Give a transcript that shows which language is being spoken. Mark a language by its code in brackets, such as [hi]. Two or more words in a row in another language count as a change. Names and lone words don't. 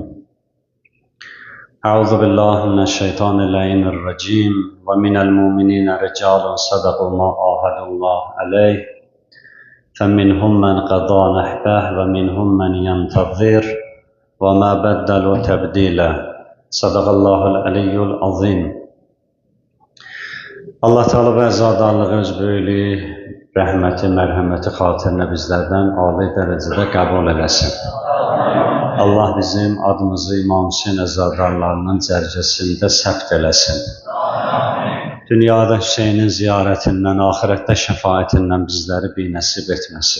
[ar] أعوذ بالله من الشيطان اللعين الرجيم ومن المؤمنين رجال صدقوا ما عاهدوا الله عليه فمنهم من قضى نحبه ومنهم من ينتظر وما بدلوا تبديلا صدق الله العلي العظيم. [az] Allah Teala və əzadarlığı, öz böyüklüyü, rəhməti, mərhəməti xatirinə bizlərdən âli dərəcədə qəbul eləsin. Allah bizim adımızı İmam Hüseyin əzadarlarının cərgəsində səbt eləsin. Dünyada Hüseynin ziyarətindən, ahirətdə şəfaətindən bizləri binəsib etməsin.